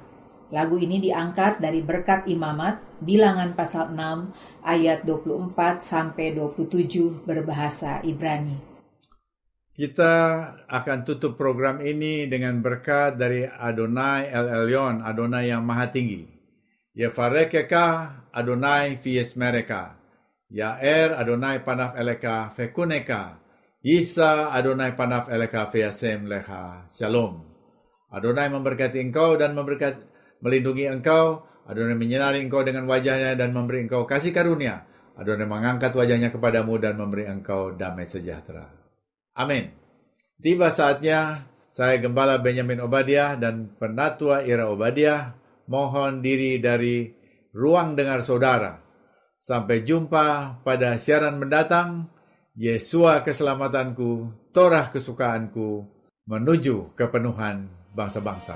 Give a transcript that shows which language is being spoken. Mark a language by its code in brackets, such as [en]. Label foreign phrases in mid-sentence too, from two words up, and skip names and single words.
[id] Lagu ini diangkat dari Berkat Imamat, Bilangan pasal 6 ayat 24 sampai 27 berbahasa Ibrani. Kita akan tutup program ini dengan berkat dari Adonai El Elyon, Adonai yang Maha Tinggi. [he] יברכך אדוני וישמרך. יאר אדוני פניו אליך ויחנך. ישא אדוני פניו אליך וישם לך. Shalom. [id] Adonai memberkati engkau dan melindungi engkau. Adonai menyinari engkau dengan wajahnya dan memberi engkau kasih karunia. Adonai mengangkat wajahnya kepadamu dan memberi engkau damai sejahtera. Amin. Tiba saatnya saya Gembala Benyamin Obadiah dan Penatua Ira Obadiah mohon diri dari ruang dengar saudara. Sampai jumpa pada siaran mendatang. Yesua keselamatanku, Torah kesukaanku, menuju kepenuhan bangsa-bangsa.